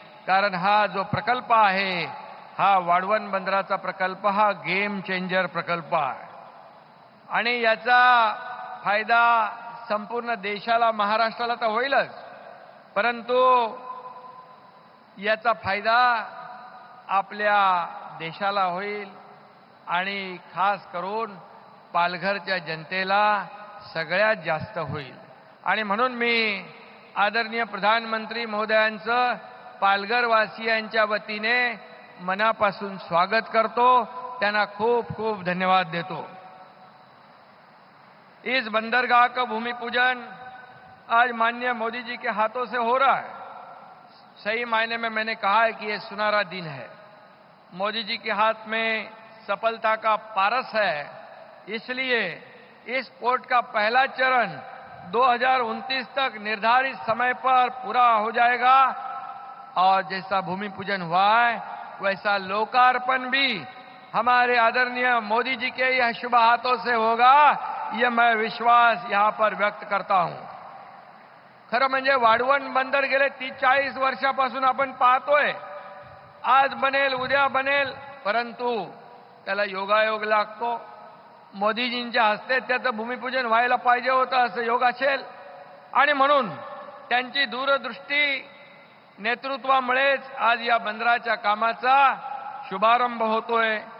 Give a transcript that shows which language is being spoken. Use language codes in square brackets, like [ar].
[mr] कारण हा जो प्रकल्प आहे, हा वाढवण बंदराचा प्रकल्प, हा गेम चेंजर प्रकल्प आहे आणि याचा फायदा संपूर्ण देशाला, महाराष्ट्राला तर होईलच, परंतु याचा फायदा आपल्या देशाला होईल आणि खास करून पालघरच्या जनतेला सगळ्यात जास्त होईल। आणि म्हणून मी आदरणीय प्रधानमंत्री महोदयांचं पालघरवासियांच्या वतीने मनापासून स्वागत करतो, त्यांना खूप खूप धन्यवाद देतो। [hi] इस बंदरगाह का भूमि पूजन आज माननीय मोदी जी के हाथों से हो रहा है। सही मायने में मैंने कहा है कि ये सुनहरा दिन है। मोदी जी के हाथ में सफलता का पारस है, इसलिए इस पोर्ट का पहला चरण 2029 तक निर्धारित समय पर पूरा हो जाएगा और जैसा भूमि पूजन हुआ है वैसा लोकार्पण भी हमारे आदरणीय मोदी जी के यह शुभ हाथों से होगा, यह मैं विश्वास यहां पर व्यक्त करता हूं। [mr] खरं म्हणजे वाढवण बंदर गेले 30-40 वर्षापासून आपण पाहतोय, आज बनेल उद्या बनेल, परंतु त्याला योगायोग लागतो। मोदीजींच्या हस्ते त्याचं भूमिपूजन व्हायला पाहिजे होतं असं योग असेल आणि म्हणून त्यांची दूरदृष्टी नेतृत्वामुळेच आज या बंदराच्या कामाचा शुभारंभ होतोय।